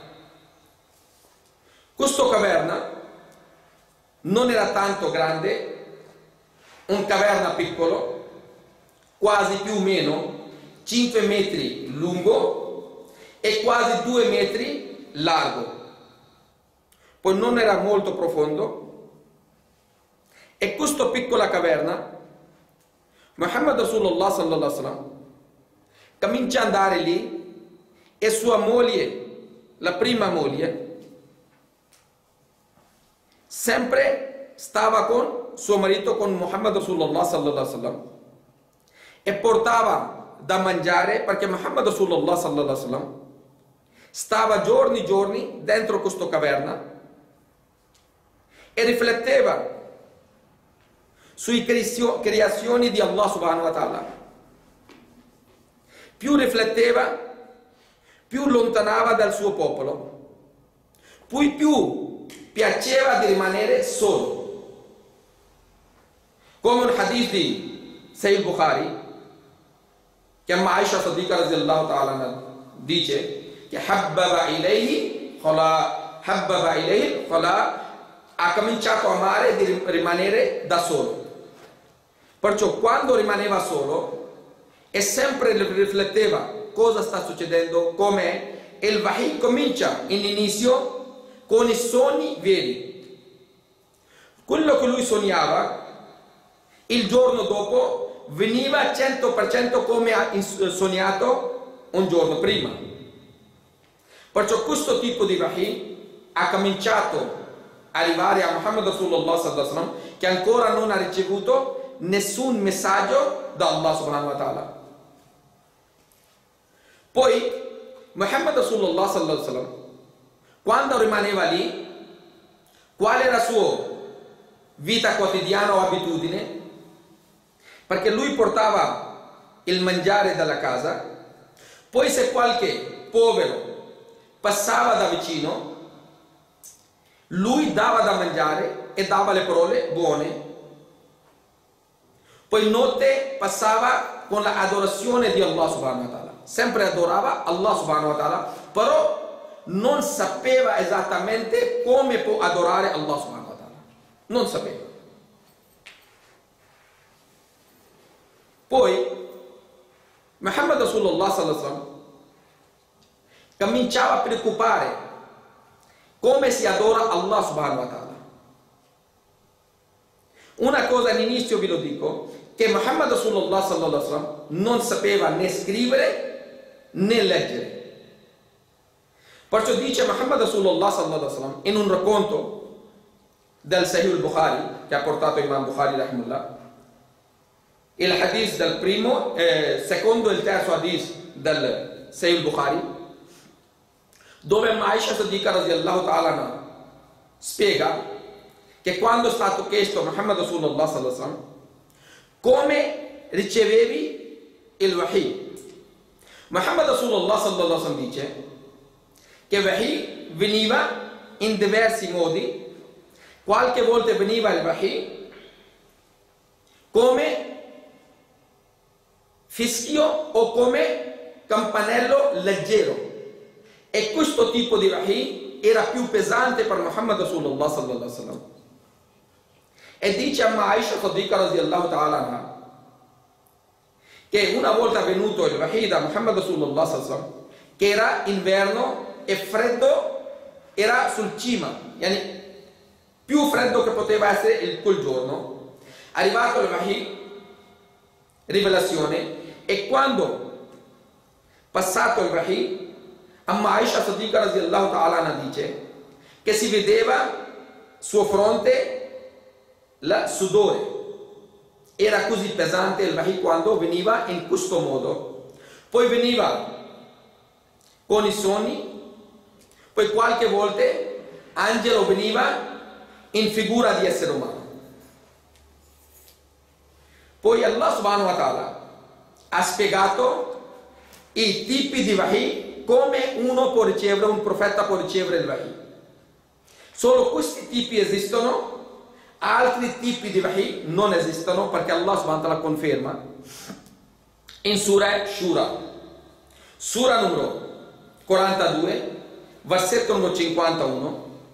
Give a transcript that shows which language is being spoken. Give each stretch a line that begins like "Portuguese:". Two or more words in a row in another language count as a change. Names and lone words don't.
Italian: Questa caverna non era tanto grande, un caverna piccolo, quasi più o meno 5 metri lungo e quasi 2 metri largo. Poi non era molto profondo, e questa piccola caverna,
Arabic: محمد رسول الله صلى الله عليه وسلم
Italian: comincia ad andare lì, e sua moglie, la prima moglie, sempre stava con suo marito, con
Arabic: محمد رسول الله صلى الله عليه وسلم,
Italian: e portava da mangiare perché
Arabic: محمد رسول الله صلى الله عليه وسلم
Italian: stava giorni dentro questa caverna e rifletteva sui creazioni di
Arabic: الله سبحانه وتعالى.
Italian: Più rifletteva, più allontanava dal suo popolo, più piaceva di rimanere solo. Come un hadith di Sahih Bukhari, che Amma Aisha Sadiqa
Arabic: رضي الله تعالى
Italian: dice che
Arabic: حبب إليه الخلاء,
Italian: ha cominciato a amare di rimanere da solo. Perciò quando rimaneva solo e sempre rifletteva cosa sta succedendo, com'è, e il wahi comincia in inizio con i sogni veri. Quello che lui sognava il giorno dopo veniva 100% come ha sognato un giorno prima. Perciò questo tipo di wahi ha cominciato a arrivare a
Arabic: محمد رسول الله صلى الله عليه وسلم,
Italian: che ancora non ha ricevuto nessun messaggio da
Arabic: الله سبحانه وتعالى. Poi محمد رسول الله صلى الله عليه وسلم,
Italian: quando rimaneva lì, qual era la sua vita quotidiana o abitudine? Perché lui portava il mangiare dalla casa, poi se qualche povero passava da vicino, lui dava da mangiare e dava le parole buone. Poi notte passava con l'adorazione di
Arabic: الله سبحانه وتعالى,
Italian: sempre adorava
Arabic: الله سبحانه وتعالى,
Italian: però non sapeva esattamente come può adorare
Arabic: الله سبحانه وتعالى,
Italian: non sapeva. Poi
Arabic: محمد رسول الله صلى الله عليه وسلم
Italian: cominciava a preoccupare come si adora
Arabic: الله سبحانه وتعالى.
Italian: Una cosa all'inizio vi lo dico, che
Arabic: محمد رسول الله صلى الله عليه وسلم
Italian: non sapeva né scrivere né leggere. Perciò dice
Arabic: محمد رسول الله صلى الله عليه وسلم
Italian: in un racconto del Sahih al-Bukhari che ha portato Imam Bukhari rahimullah, il hadith del primo, secondo e il terzo hadith del Sahih al-Bukhari, dove Aisha Sadiqa
Arabic: رضي الله تعالى
Italian: spiega che quando è stato chiesto a
Arabic: محمد رسول الله صلى الله عليه وسلم
Italian: come ricevevi il wahi,
Arabic: محمد رسول الله صلى الله عليه وسلم
Italian: dice che il wahi veniva in diversi modi. Qualche volta veniva il wahi come fischio o come campanello leggero, e questo tipo di wahi era più pesante per
Arabic: محمد رسول الله صلى الله عليه وسلم.
Italian: E dice Amma Aisha Sadiqa
Arabic: رضي الله تعالى عنها
Italian: che una volta venuto il wahi da
Arabic: محمد رسول الله صلى الله عليه وسلم,
Italian: che era inverno e freddo, era sul cima, yani più freddo che poteva essere quel giorno, arrivato il wahi, rivelazione, e quando passato il wahi, Amma Aisha Sadiqa
Arabic: رضي الله تعالى عنها
Italian: dice che si vedeva suo fronte il sudore, era così pesante il wahi quando veniva in questo modo. Poi veniva con i sogni, poi qualche volta angelo veniva in figura di essere umano. Poi
Arabic: الله سبحانه وتعالى
Italian: ha spiegato i tipi di wahi, come uno può ricevere, un profeta può ricevere il wahi. Solo questi tipi esistono, altri tipi di wahi non esistono, perché
Arabic: الله سبحانه وتعالى
Italian: conferma in Surah Shura, Sura numero 42, versetto numero 51.